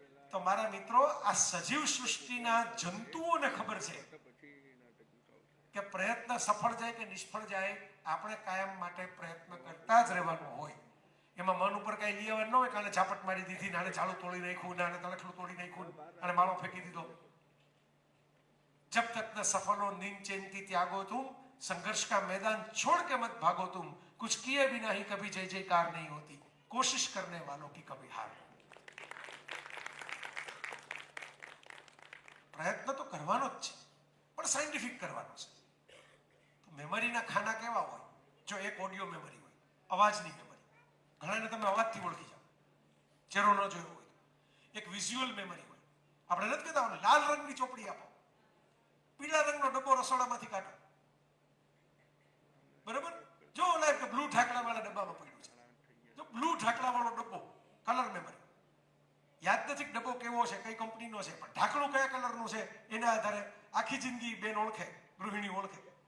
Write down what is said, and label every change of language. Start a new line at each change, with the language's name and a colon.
Gujarati: તો મારા મિત્રો, આ સજીવ સૃષ્ટિના જંતુઓને ખબર છે કે પ્રયત્ન સફળ જાય કે નિષ્ફળ જાય, આપણે કાયમ માટે પ્રયત્ન કરતા જ રહેવાનું હોય. એમાં મન ઉપર કઈ લઈ આવવાનું ન હોય કે આને ઝાપટ મારી દીધી, નાને ઝાડુ તોડી નાખ્યું, નાને તણખલું તોડી નાખ્યું, અને માળો ફેંકી દીધો.
Hindi: જબ તક ન સફલો નીંદ ચેનતી ત્યાગો તુમ, संघर्ष का मैदान छोड़ के मत भागो तुम, कुछ किए बिना ही कभी जय जयकार नहीं होती, कोशिश करने वालों की कभी हार.
Gujarati: પ્રયત્ન તો કરવાનો જ છે, પણ સાયન્ટિફિક કરવાનો છે. મેમરીના ખાના કેવા હોય? જો એક ઓડિયો મેમરી હોય, અવાજની મેમરી, ઘણાને તમે અવાજથી ઓળખી જાઓ, ચહેરો ન જોયો હોય. એક વિઝ્યુઅલ મેમરી હોય, આપણે નથી કહેતા લાલ રંગની ચોપડી આપો, પીળા રંગનો ડબ્બો રસોડામાંથી કાઢો, બરાબર, જો ઓલા એક બ્લુ ઢાકણા વાળા ડબ્બામાં પડ્યું છે, જો બ્લુ ઢાકણા વાળો ડબ્બો, કલર મેમરી, યાદ નથી ડબ્બો કેવો છે, કઈ કંપનીનો છે, પણ ઢાંકણું કયા કલરનું છે એના આધારે આખી જિંદગી બેન ઓળખે, ગૃહિણી ઓળખે.